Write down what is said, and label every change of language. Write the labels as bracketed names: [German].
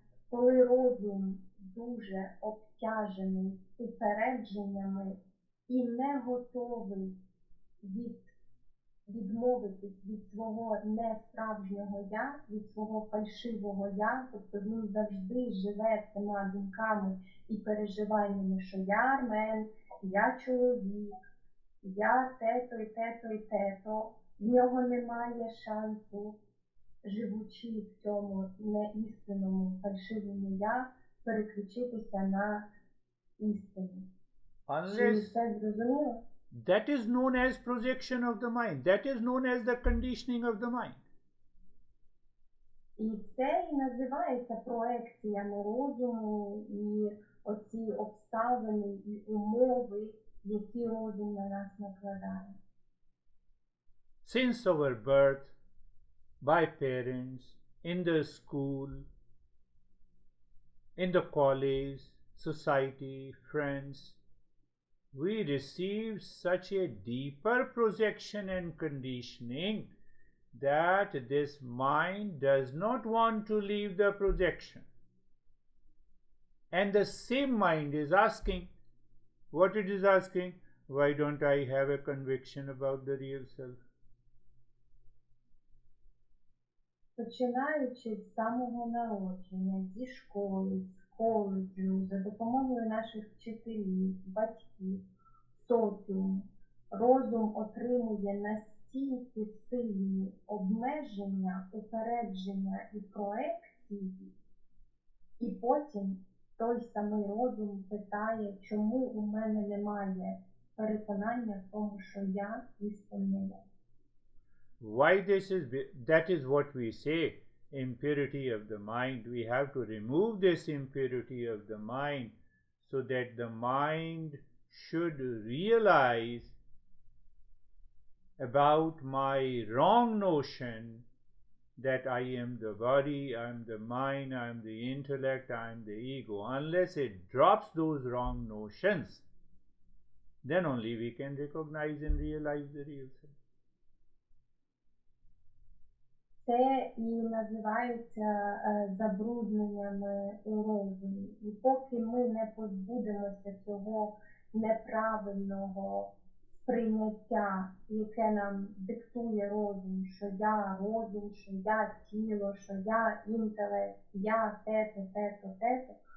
[Ukrainian] Коли розум дуже обтяжений упередженнями і не готовий відмовитись від свого несправжнього я, від свого фальшивого я, тобто він завжди живе цими думками і переживаннями, що я Армен, я чоловік, я те-то і те-то і те-то, в нього немає шансу, живучи в цьому неістинному фальшивому я, переключитися на істину. Чи це зрозуміло? [English] That is known as projection of the mind. That is known as the conditioning of the mind. [Ukrainian] І це і називається проекціями розуму і оці обставини і умови, які розум на нас накладає. [English] Since our birth, by parents, in the school, in the college, society, friends, we receive such a deeper projection and conditioning that this mind does not want to leave the projection. And the same mind is asking, what it is asking? Why don't I have a conviction about the real self? [Ukrainian] Починаючи з самого народження, зі школи, з коледжу, за допомогою наших вчителів, батьків, соціуму, розум отримує настільки сильні обмеження, упередження і проекції, і потім той самий розум питає, чому у мене немає переконання в тому, що я істинне я. [English] Why this is, that is what we say, impurity of the mind. We have to remove this impurity of the mind so that the mind should realize about my wrong notion that I am the body, I am the mind, I am the intellect, I am the ego. Unless it drops those wrong notions, then only we can recognize and realize the real self. [Ukrainian] Це і називається забрудненнями у розумі. І поки ми не позбудемося цього неправильного сприйняття, яке нам диктує розум, що я розум, що я тіло, що я інтелект, я те-то, те-то, те-то,